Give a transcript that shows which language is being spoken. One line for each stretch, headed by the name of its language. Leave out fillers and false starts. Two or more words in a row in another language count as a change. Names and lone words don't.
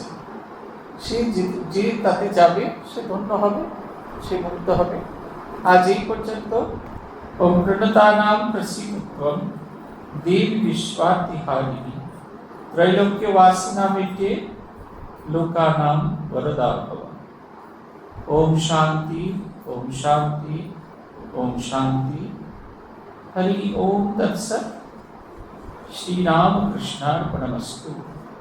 Bangla: সে যে তাতে যাবে সে ধন্য হবে, সে মুক্ত হবে। আজ এই পর্যন্ত
Sanskrit: ওম প্রণতানাম প্রসীদত্বম দেব বিশ্বাতিহারিণী ত্রৈলোক্যবাসিনামিতে লোকানাম বরদা ভব। ওম শান্তি, ওম শান্তি, ওম শান্তি। हरि ओम तत्सत्। श्री राम कृष्णार्पणमस्तु।